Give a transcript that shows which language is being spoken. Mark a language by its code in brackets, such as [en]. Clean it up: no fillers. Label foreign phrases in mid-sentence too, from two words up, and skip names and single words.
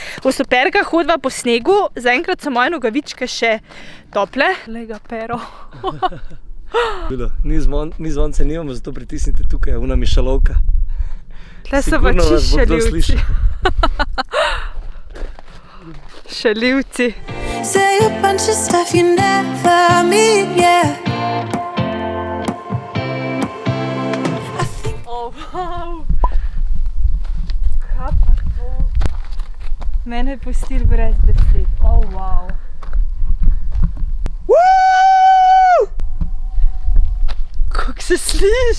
[sl] V superkah hodva po snegu, zaenkrat so moje nogavičke še tople. Glej ga, Pero. Ni zvonce nimamo, zato pritisnite tukaj, una mišalovka. Tle so pa čisto šaljivci. Šaljivci. [en] Say a bunch of stuff you never mean, yeah. Wow. [sl] Kaj pa to? Mene je pustil brez besed. Wow. Woo! Kako se sliš?